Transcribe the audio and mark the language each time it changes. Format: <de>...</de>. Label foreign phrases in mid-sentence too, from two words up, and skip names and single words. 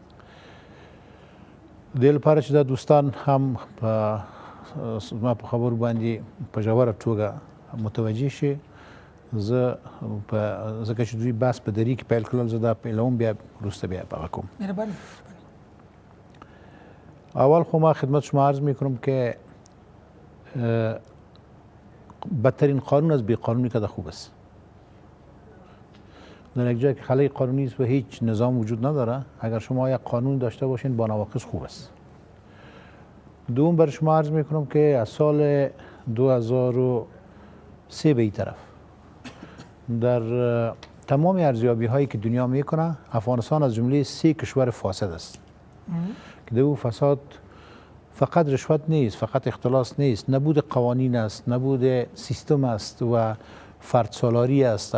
<ps>د دې لپاره چې دا دوستان هم زما په خبرو باندې په ژوره توګه متوجه شي، ځکه چې دوی بحث په دري کې پیل کړل، زه دا پیلوم بیا وروسته بیا هغه کوم. مهرباني.</ps> <fa>اول خو ما خدمت شما عرض میکنم که بدترین قانون از بیقانونی که خوب است. در یک جایی که خلای قانونی است و هیچ نظام وجود نداره، اگر شما یک قانون داشته باشین با نواقص خوب است. دوم بر شما عرض میکنم که از سال 2003 به این طرف در تمام ارزیابی هایی که دنیا میکنه افغانستان از جمله 3 کشور فاسد است که دو فساد فقط رشوت نیست، فقط اختلاس نیست، نبود قوانین است، نبود سیستم است و فرد سالاری است.</fa>